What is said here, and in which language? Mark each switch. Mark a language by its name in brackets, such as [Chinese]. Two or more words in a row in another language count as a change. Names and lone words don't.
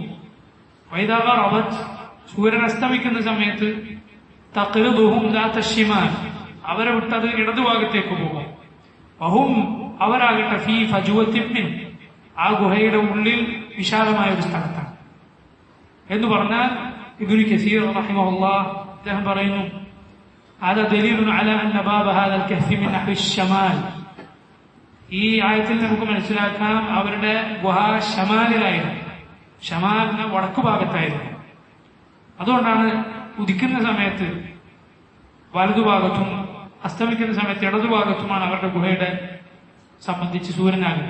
[Arabic] وإذا غربت, [Malayalam] സൂര്യൻ അസ്തമിക്കുന്ന സമയത്ത്, [Arabic] تقرضهم ذات الشمال, [Malayalam] അവരെ വിട്ടത് ഇടതുഭാഗത്തേക്ക് പോകും. വഹും, അവരാകട്ടെ [Arabic] في فجوة من, [Malayalam] ആ ഗുഹയുടെ ഉള്ളിൽ വിശാലമായ ഒരു സ്ഥലത്താണ് എന്ന് പറഞ്ഞാൽ ഇബ്നു കസീർ റഹിമഹുല്ലാഹ് അദ്ദേഹം പറയുന്നു, [Arabic] هذا دليل على أن باب هذا الكهف من نحو الشمال. [Malayalam] ഈ ആയത്തിൽ നമുക്ക് മനസ്സിലാക്കാം അവരുടെ ഗുഹ ഷമാലിലായിരുന്നു, ഷമാലിന് വടക്കു ഭാഗത്തായിരുന്നു. അതുകൊണ്ടാണ് ഉദിക്കുന്ന സമയത്ത് വലതുഭാഗത്തും അസ്തമിക്കുന്ന സമയത്ത് ഇടതുഭാഗത്തുമാണ് അവരുടെ ഗുഹയുടെ സംബന്ധിച്ച് സൂര്യനാകുന്നത്.